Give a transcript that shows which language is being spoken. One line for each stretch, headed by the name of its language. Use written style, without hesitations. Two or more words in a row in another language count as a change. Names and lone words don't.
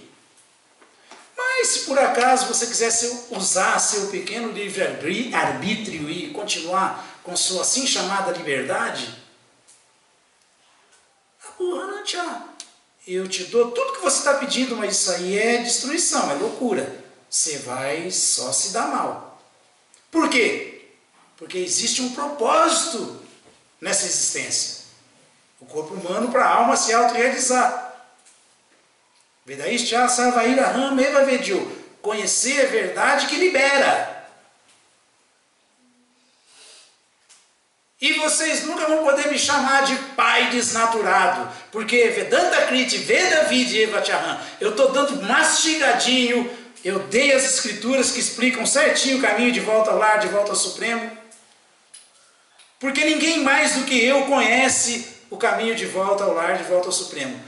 Portuguese: Mas se por acaso você quiser usar seu pequeno livre-arbítrio e continuar com sua assim chamada liberdade, Apohanantya, eu te dou tudo que você está pedindo, mas isso aí é destruição, é loucura. Você vai só se dar mal. Por quê? Porque existe um propósito nessa existência. O corpo humano para a alma se autorrealizar.
Sanskrit: वेदैश्च सर्वैरहम् एव वेद्यो.
Portuguese: Conhecer a verdade que libera. E vocês nunca vão poder me chamar de pai desnaturado, porque
Sanskrit: वेदान्त कृति, वेद विद्य एव चाहम्,
Portuguese: eu estou dando mastigadinho, eu dei as escrituras que explicam certinho o caminho de volta ao lar, de volta ao Supremo, porque ninguém mais do que eu conhece o caminho de volta ao lar, de volta ao Supremo.